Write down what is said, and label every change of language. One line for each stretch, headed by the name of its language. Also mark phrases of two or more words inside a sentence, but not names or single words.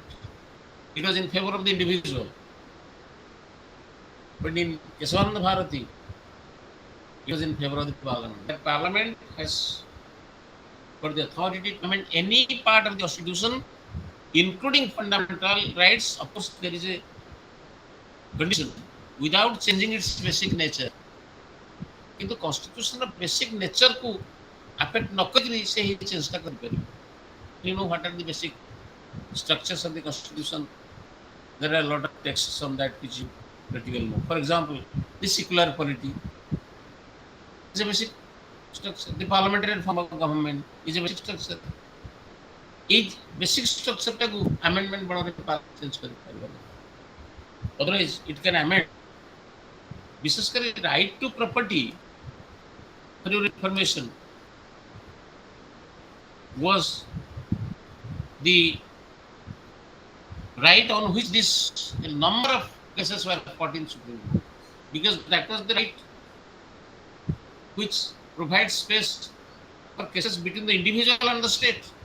English: It was in favor of the individual. But in Kesavananda Bharati, it was in favor of the Parliament. The Parliament has for the authority to amend any part of the Constitution, including fundamental rights. Of course, there is a condition without changing its basic nature.
Odia: କିନ୍ତୁ କନଷ୍ଟିଟ୍ୟୁସନର ବେସିକ୍ ନେଚରକୁ ଆଫେକ୍ଟ ନ କରିକି ସେ ହିଁ ଚେଞ୍ଜଟା କରିପାରିବ.
English: You know what are the basic structures of the constitution? There are a lot of texts on that which you practically know. For example, the secular polity is a basic structure. The parliamentary form of government is a basic structure. Each basic structure টাକୁ amendment ବଳରେ change କରିପାରିବ. Otherwise, it can amend.
Odia: ବିଶେଷ କରି
English: right to property, for your information, was the right on which this a number of cases were fought in Supreme Court, because that was the right which provides space for cases between the individual and the state.